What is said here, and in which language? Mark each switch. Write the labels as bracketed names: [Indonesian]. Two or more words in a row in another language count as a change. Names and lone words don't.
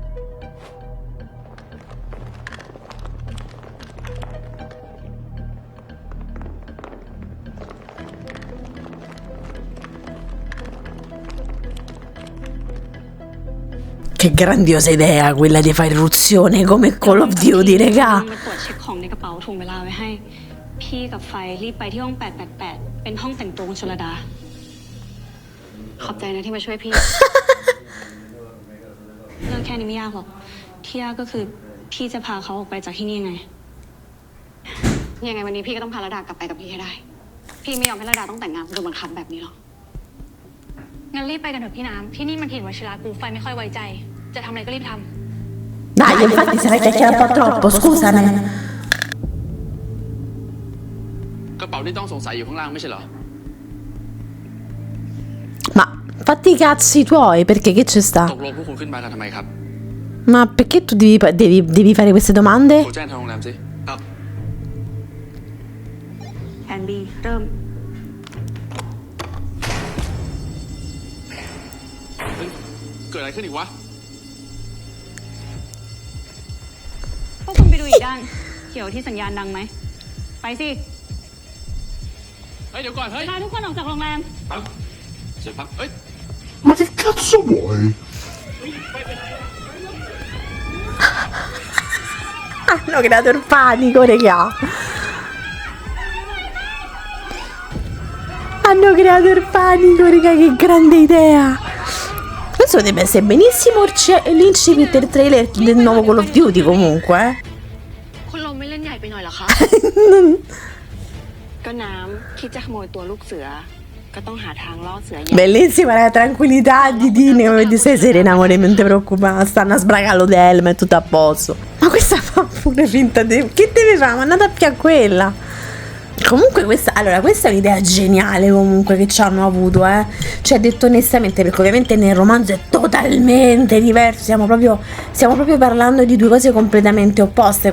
[Italian] Che grandiosa idea quella di fare irruzione come Call of Duty, regà. [Thai] มาตรวจเช็คของในกระเป๋าถ่วงเวลาไว้ให้ พี่กับไฟรีบไปที่ห้อง 888 เป็นห้องแต่งตัวของชลดา ขอบใจนะที่มาช่วยพี่ เรื่องแค่นี้ไม่ยากหรอก ที่ยากก็คือพี่จะพาเขาออกไปจากที่นี่ยังไง ยังไงวันนี้พี่ก็ต้องพาระดากลับไปกับพี่ให้ได้ พี่ไม่ยอมให้ระดาต้องแต่งงานโดยบังคับแบบนี้หรอก งั้นรีบไปกันเถอะพี่น้ำ ที่นี่มันถิ่นวชิรากูไฟไม่ค่อยไว้ใจ จะทำอะไรก็รีบทำ [Italian] Dai, infatti se l'hai chiacchierato troppo, scusami. [Thai] กระเป๋าที่ต้องสงสัยอยู่ข้างล่างไม่ใช่เหรอ [Italian] Ma fatti i cazzi tuoi, perché che c'è [Thai] ต [Italian] sta? [Thai] กลงพวกคุณขึ้นมากันทำไมครับ [Italian] Ma perché tu devi fare queste domande? [Thai] โทรแจ้งทางโรงแรมสิ ครับ แอนบีเริ่ม เกิดอะไรขึ้นอีกวะ พวกคุณไปดูอีกด้าน เกี่ยวที่สัญญาณดังไหม ไปสิ เฮ้ย เดี๋ยวก่อน เฮ้ย พาทุกคนออกจากโรงแรม ปั๊บเสร็จปั๊บเฮ้ย [Italian] Ma che cazzo vuoi? Hanno creato il panico, regà. Hanno creato il panico, regà, che grande idea. Questo potrebbe essere benissimo l'incipit del trailer del nuovo Call of Duty comunque, [Thai] คุณลมไม่เล่นใหญ่ไปหน่อยเหรอคะ ก็น้ำคิดจะขโมยตัวลูกเสือ ก็ต้องหาทางล่อเสือใหญ่ [Italian] Bellissima la tranquillità di Dini, come ti sei serena, amore, non ti preoccupare, stanno a sbragare l'hotel, ma è tutto a posto. Ma questa fa pure finta di... Che deve fare? Ma andate più a quella. Comunque questa, allora, questa è un'idea geniale comunque che ci hanno avuto, cioè detto onestamente, perché ovviamente nel romanzo è totalmente diverso, stiamo proprio parlando di due cose completamente opposte.